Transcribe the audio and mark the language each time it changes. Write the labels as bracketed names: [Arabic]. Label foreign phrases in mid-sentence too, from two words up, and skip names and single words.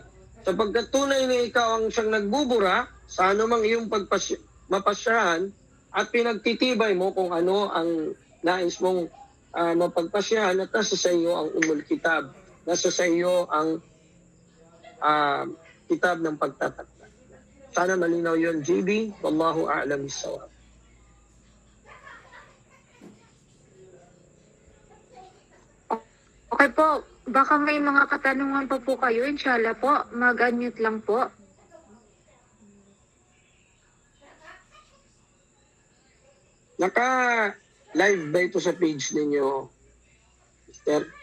[Filipino] Sapagkat tunay na ikaw ang siyang nagbubura sa anumang iyong mapasyahan at pinagtitibay mo kung ano ang nais mong mapagpasyahan at nasa sa iyo ang [Arabic] أم الكتاب. [Filipino] Nasa sa iyo ang kitab ng pagtatakda. Sana malinaw yun, JB. [Arabic] والله أعلم بالصواب. [Filipino] Okay po, baka may mga katanungan pa po kayo. [Arabic] إن شاء الله [Filipino] po, mag-unmute lang po. Naka-live ba ito sa page ninyo, Sister?